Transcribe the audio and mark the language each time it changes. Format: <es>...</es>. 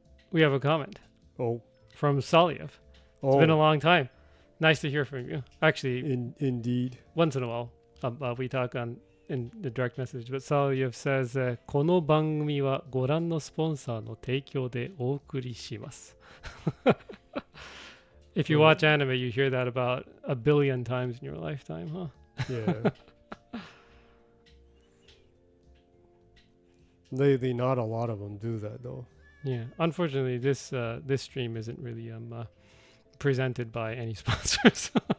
<en>We have a comment from Saliev. It's been a long time. Nice to hear from you. Actually, indeed. Once in a while, we talk in the direct message. But Saliev says,</en> <ja>この番組はご覧のスポンサーの提供でお送りします。</ja> <en>If you watch anime, you hear that about a billion times in your lifetime, huh? Yeah. Lately, not a lot of them do that, though. Yeah. Unfortunately, this stream isn't really presented by any sponsors.</en>